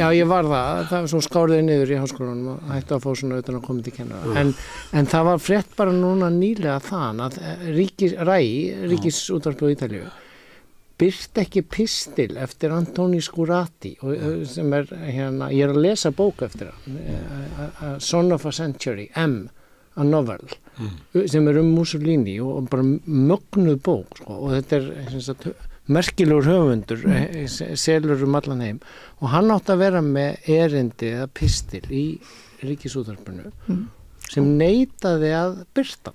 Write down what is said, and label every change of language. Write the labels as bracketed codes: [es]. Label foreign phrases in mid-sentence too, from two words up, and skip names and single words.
[is] Já, ég var það svo skáriði niður í háskólanum og hætti að fá svona utan að koma til kennara. En það var frétt bara núna nýlega þann að Ríkisútvarpið á Ítalíu birt ekki pistil eftir Antoni Scurati sem er hérna, ég er að lesa bók eftir hann, [en] Son of a Century, a novel, [is] sem er Mussolini og bara mögnuð bók, sko, og þetta er merkilegur höfundur, selur allan heim og hann átti að vera með erindi eða pistil í Ríkisútvarpinu sem neitaði að birta.